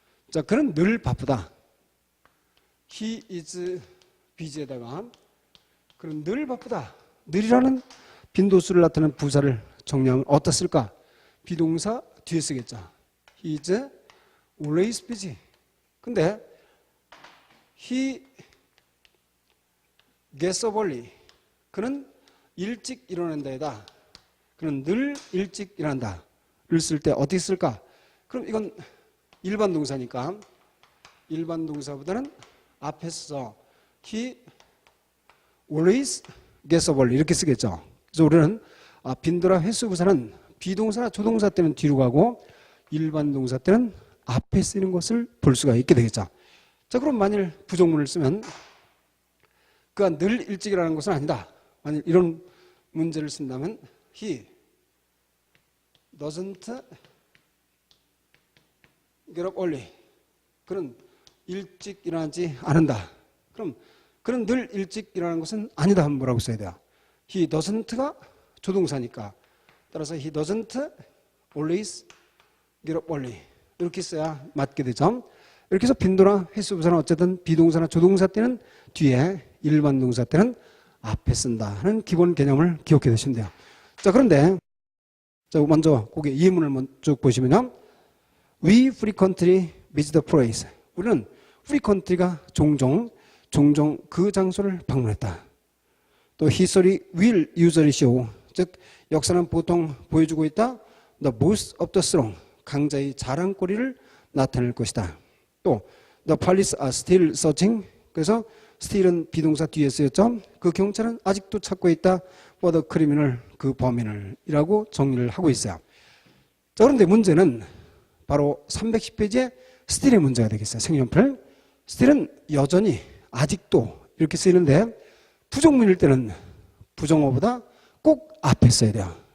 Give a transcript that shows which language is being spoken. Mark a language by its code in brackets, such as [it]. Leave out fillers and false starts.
[ko] 자, 그는 늘 바쁘다. [en] He is busy [ko] 에다가 그는 늘 바쁘다. 늘이라는 빈도수를 나타내는 부사를 정리하면 어디다 쓸까? 비동사 뒤에 쓰겠죠. [en] He is always busy. [ko] 근데 [en] he gets up early. [ko] 그는 일찍 일어난다에다 그는 늘 일찍 일어난다를 쓸 때 어떻게 쓸까? 그럼 이건 일반 동사니까 일반 동사보다는 앞에서 [en] he always gets up early [ko] 이렇게 쓰겠죠. 그래서 우리는 빈도나 횟수 부사는 비동사나 조동사 때는 뒤로 가고 일반 동사 때는 앞에 쓰이는 것을 볼 수가 있게 되겠죠. 자, 그럼 만일 부정문을 쓰면 그가 늘 일찍 일어나는 것은 아니다. 만일 이런 문제를 쓴다면 [en] he doesn't get up early. [ko] 그는 일찍 일어나지 않는다. 그럼 그는 늘 일찍 일어나는 것은 아니다 하면 뭐라고 써야 돼요? [en] he doesn't가 [ko] 조동사니까 따라서 [en] he doesn't always get up early. [ko] 이렇게 써야 맞게 되죠. 이렇게 해서 빈도나 횟수 부사는 어쨌든 비동사나 조동사 때는 뒤에 일반 동사 때는 앞에 쓴다 하는 기본 개념을 기억해 두시면 돼요. 자, 그런데 자, 먼저 거기 예문을 쭉 보시면요. [en] We frequently visit the place. [ko] 우리는 frequently가 종종 그 장소를 방문했다. 또 [en] history will usually show. [ko] 즉 역사는 보통 보여주고 있다. [en] The most of the strong. [ko] 강자의 자랑거리를 나타낼 것이다. 또 [en] the police are still searching. [ko] 그래서 still은 비동사 뒤에 쓰였죠. 그 경찰은 아직도 찾고 있다. [en] for the criminal, [ko] 그 범인을 이라고 정리를 하고 있어요. 자, 그런데 문제는 바로 310페이지에 still의 문제가 되겠어요. 생년필. still은 여전히 아직도 이렇게 쓰이는데 부정문일 때는 부정어보다 꼭 앞에 써야 돼요.